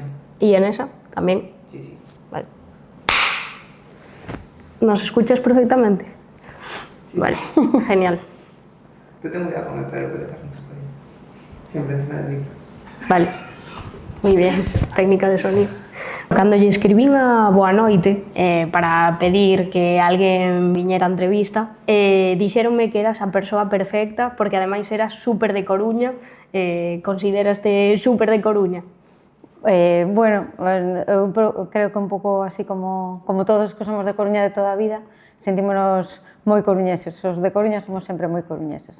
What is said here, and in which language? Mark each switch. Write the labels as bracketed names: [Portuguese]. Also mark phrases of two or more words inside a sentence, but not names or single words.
[Spanish] ¿Y en esa? ¿También? Sí, sí. Vale. ¿Nos escuchas perfectamente? Sí. Vale, genial. Te tengo ya con el pelo que le echas mucho cariño. Siempre encima del micro. Vale, muy bien, técnica de sonido. [Galician] Cando lle escribín a Boa Noite para pedir que alguén viñera a entrevista, dixéronme que eras a persoa perfecta porque ademais eras súper de Coruña, consideraste súper de Coruña. Bueno, eu creo que un pouco así como todos que somos de Coruña de toda a vida, sentímonos moi coruñeses, os de Coruña somos sempre moi coruñeses.